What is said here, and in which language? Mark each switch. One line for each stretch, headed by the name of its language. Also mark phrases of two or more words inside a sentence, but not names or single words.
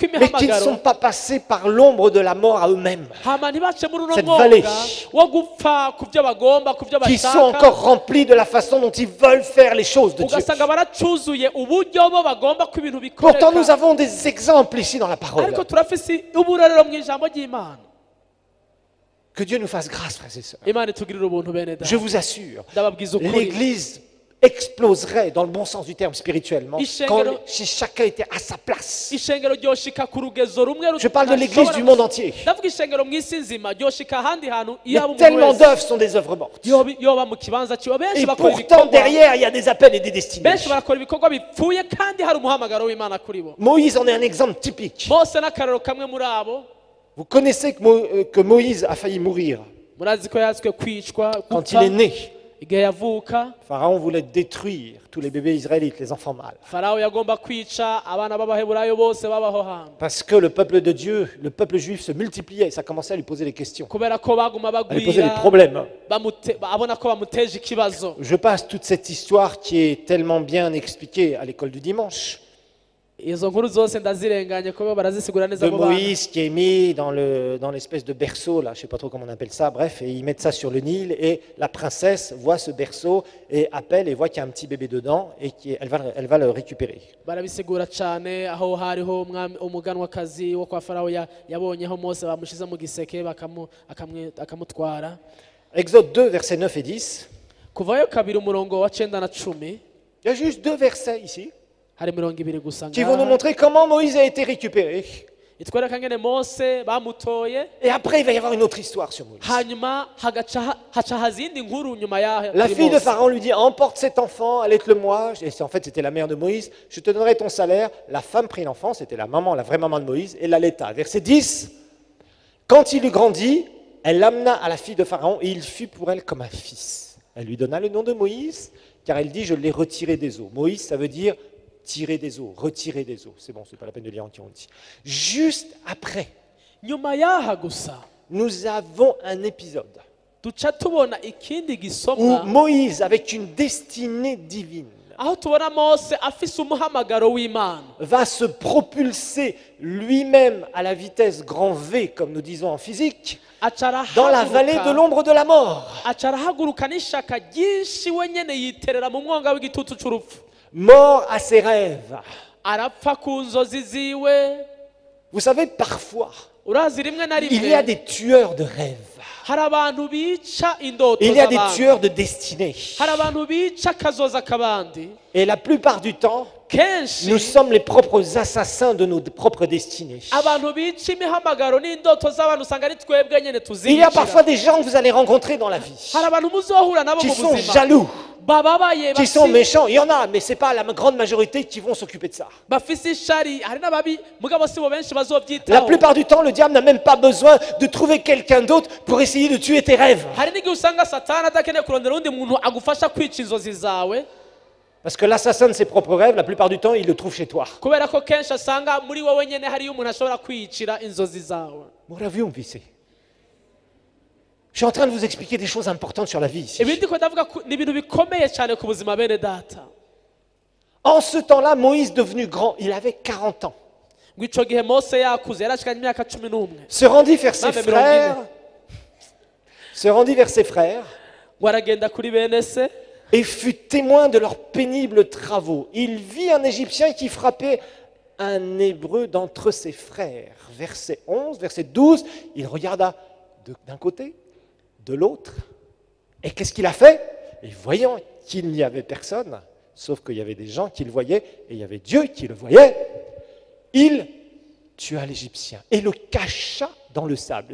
French: mais qui ne sont
Rundi: imihamagaro
French: pas passés par l'ombre de la mort à eux-mêmes,
Rundi: hama ntibace muri uno
French: Cette
Rundi: mwonga
French: vallée.
Rundi: wo gupfa ku byo bagomba ku byo
French: qui sont
Rundi: bashaka
French: encore remplis de la façon dont ils veulent faire les choses de Dieu.
Rundi: ugasanga baracuzuye uburyo bo bagomba ko ibintu
French: Pourtant, nous
Rundi: bikoreka
French: avons des exemples ici dans la parole.
Rundi: ariko turafise uburorero mu ijambo ry'imana
French: Que Dieu nous fasse grâce, frères et sœurs.
Rundi: imana itugirira ubuntu bene
French: Je
Rundi: data
French: vous assure,
Rundi: ndababwiza ukuri
French: l'Église exploserait dans le bon sens du terme spirituellement si chacun était à sa place.
Rundi: ishengero ryoshika ku rugezo rumwe
French: Je parle de l'Église du monde entier.
Rundi: ndavuga ishengero mu isi nzima ryoshika ahandi hantu
French: Mais
Rundi: iyo aba umuntu
French: tellement
Rundi: wese
French: d'œuvres sont des œuvres mortes.
Rundi: yoba mu kibanza ciwe benshi
French: Et
Rundi: bakora
French: pourtant,
Rundi: ibikorwa
French: derrière, il y a des appels et des destinées.
Rundi: benshi barakora ibikorwa bipfuye kandi hari umuhamagaro w'imana kuri bo
French: Moïse en est un exemple typique.
Rundi: mose n'akarero kamwe muri abo
French: Vous connaissez que Moïse a failli mourir
Rundi: murazi ko yatswe kwicwa
French: quand
Rundi: gupfa
French: il est né.
Rundi: igihe yavuka
French: Pharaon voulait détruire tous les bébés israélites, les enfants mâles.
Rundi: farawo yagomba kwica abana b'abaheburayo bose babaho hambere
French: Parce que le peuple de Dieu, le peuple juif se multipliait, ça commençait à lui poser des questions,
Rundi: kubera ko baguma
French: à lui poser des
Rundi: bagwira
French: problèmes.
Rundi: abona ko bamuteje ikibazo.
French: Je passe toute cette histoire qui est tellement bien expliquée à l'école du dimanche,
Rundi: Izo nkuru zose ndazirenganye kuko barazisigura neza
French: de
Rundi: mu bana.
French: Moïse qui est mis dans l'espèce de berceau, là, je ne sais pas trop comment on appelle ça, bref, et ils mettent ça sur le Nil, et la princesse voit ce berceau et appelle et voit qu'il y a un petit bébé dedans, et elle va le récupérer.
Rundi: Barabisigura cyane aho hariho umuganwakazi wo kwa farawo yabonyeho Mose bamushize mu giseke akamutwara.
French: Exode 2, versets 9 et 10.
Rundi: Kuvayo kabiri umurongo wa 9 na 10
French: Il y a juste 2 versets ici
Rundi: hari 200 gusa
French: qui vont nous montrer comment Moïse a été récupéré.
Rundi: itwereka ngene Mose bamutoye
French: Et après, il va y avoir une autre histoire sur Moïse.
Rundi: hanyuma haca hazindi nkuru nyuma ya
French: La fille de Pharaon lui dit, emporte cet enfant, allaite-le-moi. Et en fait, c'était la mère de Moïse. Je te donnerai ton salaire. La femme prit l'enfant, c'était la maman, la vraie maman de Moïse, et l'allaita. Verset 10. Quand il eut grandi, elle l'amena à la fille de Pharaon, et il fut pour elle comme un fils. Elle lui donna le nom de Moïse, car elle dit, je l'ai retiré des eaux. Moïse, ça veut dire tirer des eaux, retirer des eaux. C'est bon, c'est pas la peine de lire entier, on dit. Juste après,
Rundi: nyuma yaha gusa
French: nous avons un épisode
Rundi: duca tubona ikindi
French: où
Rundi: gisomwa
French: Moïse, avec une destinée divine,
Rundi: aho tubona Mose afise umuhamagaro w'Imana
French: va se propulser lui-même à la vitesse grand V, comme nous disons en physique, dans la vallée de l'ombre de la mort.
Rundi: acarahaguruka n'ishaka ryinshi wenyene yiterera mu mwonga w'igitutu c'urupfu
French: Mort à ses rêves.
Rundi: arapfa ku nzozi ziwe.
French: Vous savez, parfois,
Rundi: Urazi rimwe na
French: il y a
Rundi: rimwe
French: des tueurs de rêves.
Rundi: hari abantu bica indoto
French: Il y a des
Rundi: z'abantu,
French: tueurs de destinée.
Rundi: hari abantu bica akazoza k'abandi.
French: Et la plupart du temps,
Rundi: Kenshi
French: nous sommes les propres assassins de nos propres destinées.
Rundi: abantu bica imihamagaro n'indoto z'abantu usanga ari twebwe nyene
French: Il y a
Rundi: tuzicira.
French: parfois des gens que vous allez rencontrer dans la vie
Rundi: hari abantu muzohura nabo
French: qui
Rundi: mu
French: sont
Rundi: buzima
French: jaloux,
Rundi: bababaye
French: qui sont méchants. Il y en a, mais ce n'est pas la grande majorité qui vont s'occuper de ça.
Rundi: bafise ishari, hari n'ababi mugabo si bo benshi
French: La
Rundi: bazovyitaho.
French: plupart du temps, le diable n'a même pas besoin de trouver quelqu'un d'autre pour essayer de tuer tes rêves.
Rundi: hari n'igihe usanga satani adakeneye kurondera undi muntu agufasha kwica inzozi zawe,
French: Parce que l'assassin de ses propres rêves, la plupart du temps, il le trouve chez toi.
Rundi: kubera ko kenshi asanga muri wowe nyene hariyo umuntu ashobora kwicira inzozi zawe.
French: Mon vu, on vit ça. Je suis en train de vous expliquer des choses importantes sur la vie ici.
Rundi: Ibi ndiko ndavuga ni ibintu bikomeye cyane ku buzima bene data.
French: En ce temps-là, Moïse devenu grand, il avait 40 ans.
Rundi: Ngo ico gihe Mose yakuze yarashikanye imyaka 11
French: Se rendit vers ses
Rundi: Mame
French: frères. Se rendit vers ses frères
Rundi: ngo aragenda kuri bene se
French: et fut témoin de leurs pénibles travaux. Il vit un Égyptien qui frappait un Hébreu d'entre ses frères. Verset 11, verset 12, il regarda d'un côté, de l'autre. Et qu'est-ce qu'il a fait? Et voyant qu'il n'y avait personne, sauf qu'il y avait des gens qui le voyaient, et il y avait Dieu qui le voyait, il tua l'Égyptien et le cacha dans le sable.